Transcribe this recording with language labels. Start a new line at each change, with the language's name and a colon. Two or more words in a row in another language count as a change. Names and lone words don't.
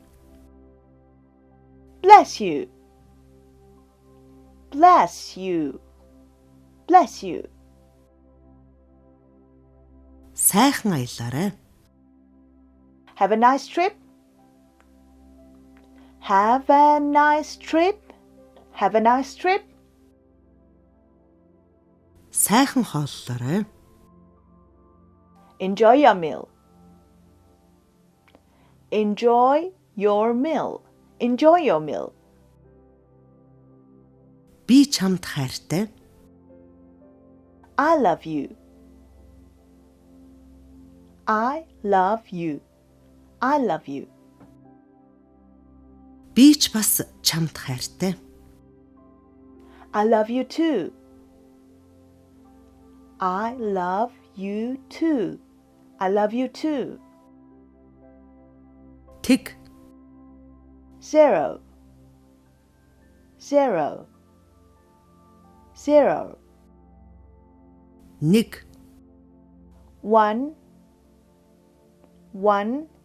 English: Bless you. Bless you. Bless you.
Mongolian: Сайхан аялаарай.
English: Have a nice trip. Have a nice trip. Have a nice trip.
Mongolian: Сайхан хооллоорой.
English: Enjoy your meal. Enjoy your meal. Enjoy your meal.
Mongolian: Би чамд хайртай.
English: I love you. I love you. I love you.
Mongolian: Би ч бас чамд хайртай.
English: I love you too. I love you too. I love you too.
Mongolian: Тэг.
English: 0. 0. 0.
Mongolian: Нэг.
English: 1. 1.